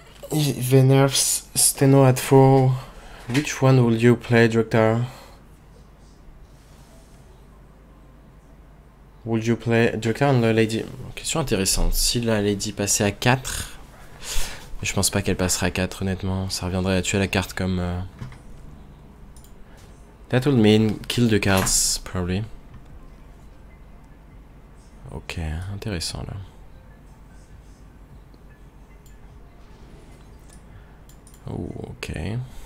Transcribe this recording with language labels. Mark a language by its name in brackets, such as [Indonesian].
[English] Venerves, Steno at 4. Which one will you play, Drictar? Would you play Drictar and the Lady? [French] Question intéressante. Si la Lady passait à 4, je pense pas qu'elle passera à 4, honnêtement. Ça reviendrait à tuer la carte comme... [English] That would mean kill the cards, probably. [French] Ok, intéressant là. Oh, ok.